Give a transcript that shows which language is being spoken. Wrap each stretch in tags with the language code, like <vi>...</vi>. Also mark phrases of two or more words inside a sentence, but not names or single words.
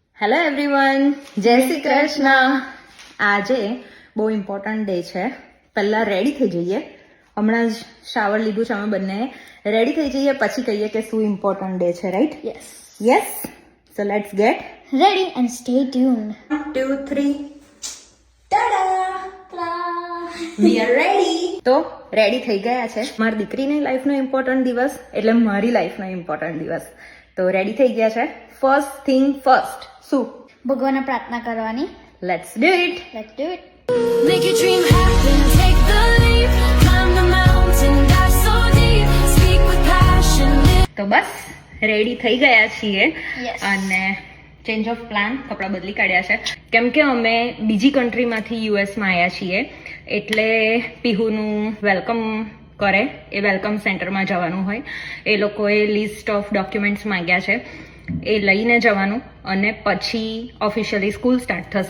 <en>hello everyone,</en> <gu>જય શ્રી કૃષ્ણ. આજે બહુ</gu> <en>important day</en> <gu>છે. પહેલા રેડી થઈ જઈએ. હમણાં જ શાવર લીધું છે અમે બંને. રેડી થઈ જઈએ પછી કહીએ કે શું</gu> <en>important day</en> <gu>છે, રાઈટ?</gu> <en>Yes. yes. so let's get Ready and stay tuned. 1 2 3. ટાડા! we are ready.</en> <gu>તો રેડી થઈ ગયા છે. મારી દીકરીની લાઈફનો ઇમ્પોર્ટન્ટ દિવસ એટલે મારી લાઈફનો ઇમ્પોર્ટન્ટ દિવસ. તો રેડી થઈ ગયા છે.</gu> <en>first thing first.</en> <gu>શું? ભગવાનને પ્રાર્થના કરવાની.</gu> <en>let's do it. Let's do it. Make your dream happen, take the leap, climb the mountain, dive so deep, speak with passion.</en> <gu>તો બસ રેડી થઈ ગયા છીએ.</gu> <en>Yes.</en> <gu>અને</gu> <en>change of plan,</en> <gu>કપડાં બદલી કાઢ્યા છે કેમ કે અમે બીજી કન્ટ્રીમાંથી યુએસમાં આવ્યા છીએ એટલે પીહુનું વેલકમ કરે એ</gu> <en>welcome centerમાં</en> <gu>જવાનું હોય. એ લોકોએ</gu> <en>list of documents</en> <gu>માંગ્યા છે, એ લઈને જવાનું અને પછી</gu> <en>officially school start</en> <gu>થશે.</gu>